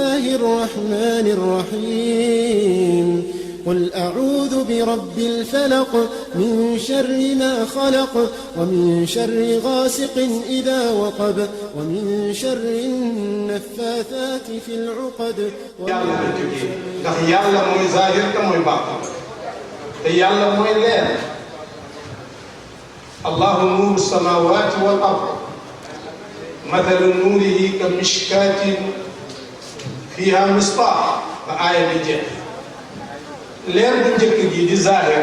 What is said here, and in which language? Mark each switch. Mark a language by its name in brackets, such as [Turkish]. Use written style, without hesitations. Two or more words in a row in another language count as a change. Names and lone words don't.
[Arabic] الله الرحمن الرحيم قل أعوذ برب الفلق من شر ما خلق ومن شر غاسق إذا وقب ومن شر النفاثات في العقد [Wolof] ndax yàlla mooy zahir te mooy baatin te yàlla mooy leer [Arabic] الله نور السماوات والأرض مثل نوره كمشكاة فيها مصباح [Wolof] ba aaya bi jeex leer bu njëkk gi di zahir